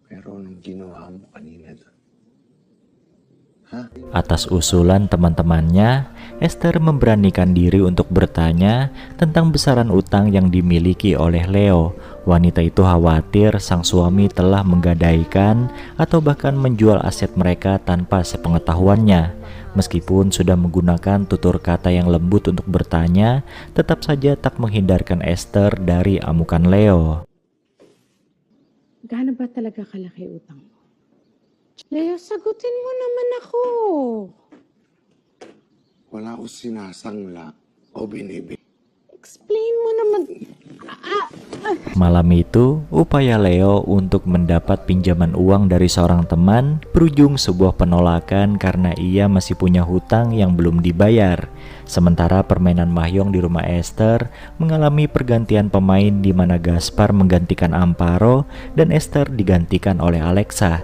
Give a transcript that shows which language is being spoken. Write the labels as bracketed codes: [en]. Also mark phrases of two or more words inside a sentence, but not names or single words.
[id] Atas usulan teman-temannya, Esther memberanikan diri untuk bertanya tentang besaran utang yang dimiliki oleh Leo. Wanita itu khawatir sang suami telah menggadaikan atau bahkan menjual aset mereka tanpa sepengetahuannya. Meskipun sudah menggunakan tutur kata yang lembut untuk bertanya, tetap saja tak menghindarkan Esther dari amukan Leo. [tl] Gaano ba talaga kalaki utang mo? Leo, sagutin mo naman ako. Wala ko sinasangla o binibig. Explain mo naman. [id] Malam itu, upaya Leo untuk mendapat pinjaman uang dari seorang teman berujung sebuah penolakan karena ia masih punya hutang yang belum dibayar. Sementara permainan mahjong di rumah Esther mengalami pergantian pemain di mana Gaspar menggantikan Amparo dan Esther digantikan oleh Alexa.